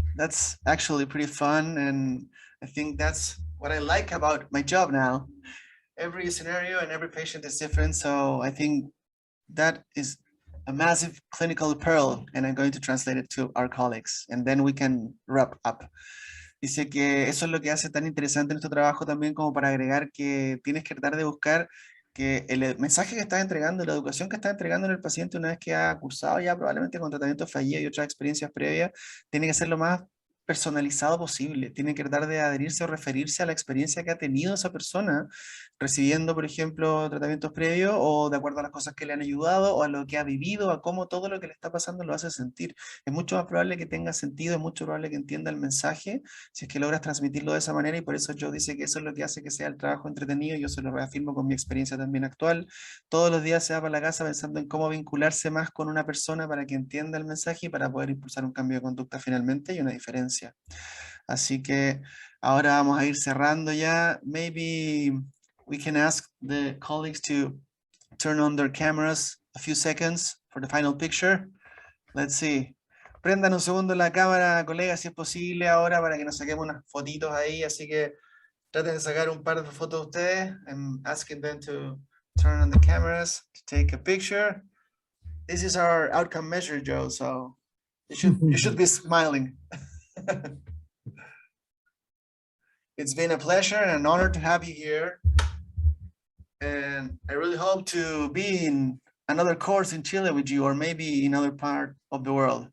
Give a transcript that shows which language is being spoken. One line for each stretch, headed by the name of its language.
English: That's actually pretty fun, and I think that's what I like about my job now. Every scenario and every patient is different, so I think that is a massive clinical pearl, and I'm going to translate it to our colleagues, and then we can wrap up.
Spanish: Dice que eso es lo que hace tan interesante nuestro trabajo también, como para agregar que tienes que tratar de buscar que el mensaje que estás entregando, la educación que estás entregando en el paciente una vez que ha cursado ya probablemente con tratamiento fallido y otras experiencias previas, tiene que ser lo más personalizado posible, tiene que tratar de adherirse o referirse a la experiencia que ha tenido esa persona recibiendo, por ejemplo, tratamientos previos o de acuerdo a las cosas que le han ayudado o a lo que ha vivido, a cómo todo lo que le está pasando lo hace sentir. Es mucho más probable que tenga sentido, es mucho probable que entienda el mensaje si es que logras transmitirlo de esa manera y por eso yo dice que eso es lo que hace que sea el trabajo entretenido. Yo se lo reafirmo con mi experiencia también actual. Todos los días se va para la casa pensando en cómo vincularse más con una persona para que entienda el mensaje y para poder impulsar un cambio de conducta finalmente y una diferencia. Así que ahora vamos a ir cerrando ya.
English: Maybe we can ask the colleagues to turn on their cameras a few seconds for the final picture. Let's see.
Spanish: Prendan un segundo la cámara, colegas, si es posible ahora para que nos saquemos unas fotitos ahí. Así que traten de sacar un par de fotos de ustedes.
English: I'm asking them to turn on the cameras to take a picture. This is our outcome measure, Joe, so you should be smiling. It's been a pleasure and an honor to have you here. And I really hope to be in another course in Chile with you, or maybe in other part of the world.